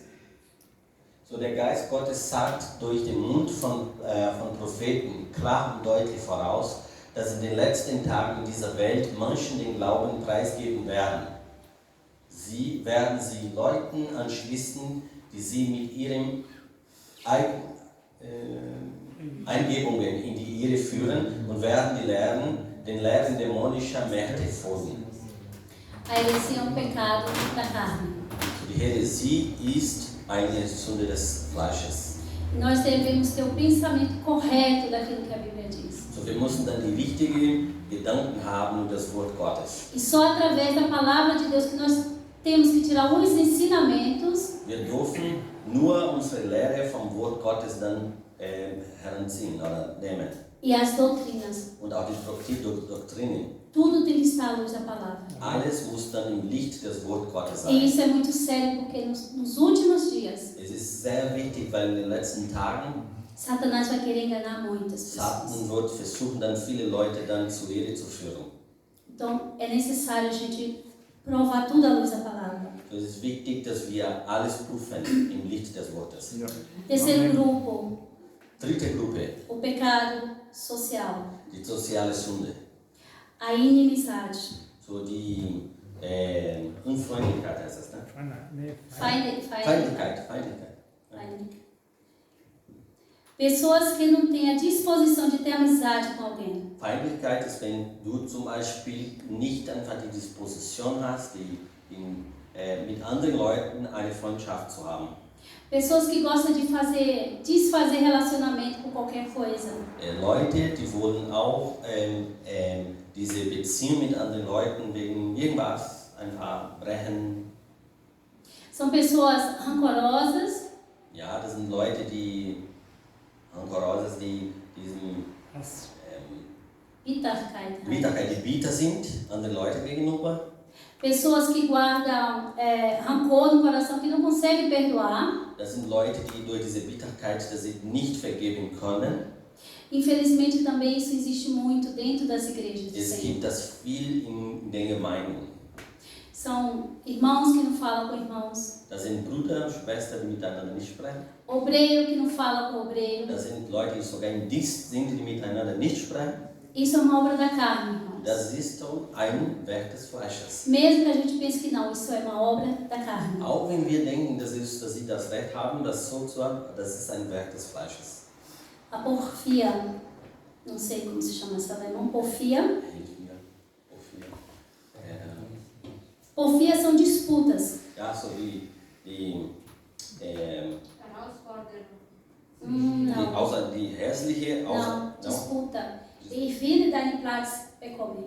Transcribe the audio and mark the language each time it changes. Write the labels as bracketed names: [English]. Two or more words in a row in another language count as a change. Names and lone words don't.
[German] So, der Geist Gottes sagt durch den Mund von Propheten klar und deutlich voraus, dass in den letzten Tagen dieser Welt Menschen den Glauben preisgeben werden. Sie werden sie Leuten anschließen, die sie mit ihren Eingebungen in die Irre führen und werden den Lehren dämonischer Mächte folgen. [Portuguese] A heresia é um pecado da carne. [German] Die Häresie ist eine Sünde des Fleisches. [Portuguese] E nós devemos ter o pensamento correto daquilo que a Bíblia diz. [German] So, wir müssen dann die richtigen Gedanken haben über das Wort Gottes. [Portuguese] E só através da palavra de Deus que nós temos que tirar alguns ensinamentos [German] Wir dürfen nur unsere Lehre vom Wort Gottes dann heranziehen oder nehmen. [Portuguese] e as doutrinas. [German] Und auch die Doktrinen. [Portuguese] Tudo tem que estar à luz da palavra. [German] Alles muss dann im Licht des Wort Gottes sein. [Portuguese] E isso é muito sério porque nos últimos dias [German] Es ist sehr wichtig, weil in den letzten Tagen [Portuguese] Satanás vai querer enganar muitas pessoas. [German] Satan wird versuchen, dann viele Leute dann zur Irre zu führen. [Portuguese] Então é necessário a gente provar tudo à luz da palavra. [German] Es ist wichtig, dass wir alles prüfen im Licht des Wortes. [Portuguese] Terceiro grupo, [German] Dritte Gruppe, [Portuguese] o pecado social, [German] die soziale Sünde. [Portuguese] a inimizade, [German] So die Unfreundlichkeit heißt das, ne? feindlichkeit. Feindlichkeit. [Portuguese] Pessoas que não têm a disposição de ter amizade com alguém. [German] Feindlichkeit ist, wenn du zum Beispiel nicht einfach die Disposition hast, mit anderen Leuten eine Freundschaft zu haben. [Portuguese] Pessoas que gostam de desfazer relacionamento por qualquer coisa. [German] Leute, die wollen auch diese Beziehung mit anderen Leuten wegen irgendwas einfach brechen. [Portuguese] São pessoas rancorosas, [German] Ja, das sind Leute, die Rancorosas, die diesen Bitterkeit. die bitter sind anderen Leuten gegenüber. [Portuguese] Pessoas que guardam rancor no coração, que não conseguem perdoar. [German] Das sind Leute, die durch diese Bitterkeit, dass sie nicht vergeben können. [Portuguese] Infelizmente também isso existe muito dentro das igrejas do [German] Es [Portuguese] Senhor. [German] gibt das viel in den Gemeinden. [Portuguese] São irmãos que não falam com irmãos, [German] Das sind Brüder und Schwestern, die miteinander nicht sprechen. [Portuguese] obreiro que não fala com obreiro. [German] Das sind Leute, die sogar im Dienst sind, die miteinander nicht sprechen. [Portuguese] Isso é uma obra da carne, irmãos. [German] Das ist doch ein Werk des Fleisches. [Portuguese] Mesmo que a gente pense que não, isso é uma obra da carne. [German] Auch wenn wir denken, dass sie das Recht haben, das so zu haben, das ist ein Werk des Fleisches. [Portuguese] A porfia, não sei como se chama essa alemão, porfia. [German] Hilf mir. Wofür? [Portuguese] Porfia são disputas. [German] Ja, so die [Portuguese] Não, [German] die hässliche [Portuguese] não, disputa. [German] Ich will deinen Platz bekommen.